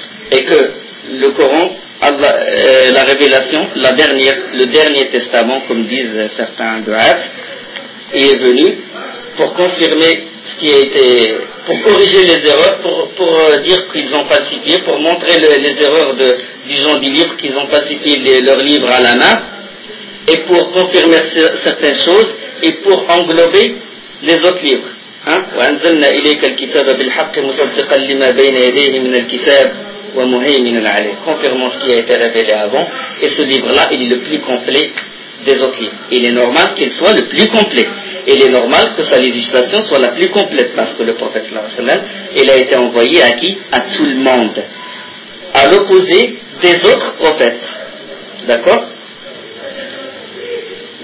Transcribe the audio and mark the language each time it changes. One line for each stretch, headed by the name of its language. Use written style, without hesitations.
French: Et que le Coran, la révélation, le dernier testament, comme disent certains du'as, est venu pour confirmer ce qui a été, pour corriger les erreurs, pour dire qu'ils ont falsifié, pour montrer les erreurs des gens du livre, qu'ils ont falsifié leur livre à la main, et pour confirmer certaines choses, et pour englober les autres livres.
Arabic: وأنزلنا إليك الكتاب بالحق مصدقا لما بين يديه من الكتاب ومهيمنا عليه.
French: Confirmant ce qui a été révélé avant. Et ce livre-là, il est le plus complet des autres livres. Il est normal qu'il soit le plus complet. Il est normal que sa législation soit la plus complète parce que le prophète
Arabic: sallallahu alayhi wa sallam,
French: il a été envoyé à qui ? À tout le monde. À l'opposé des autres prophètes. D'accord ?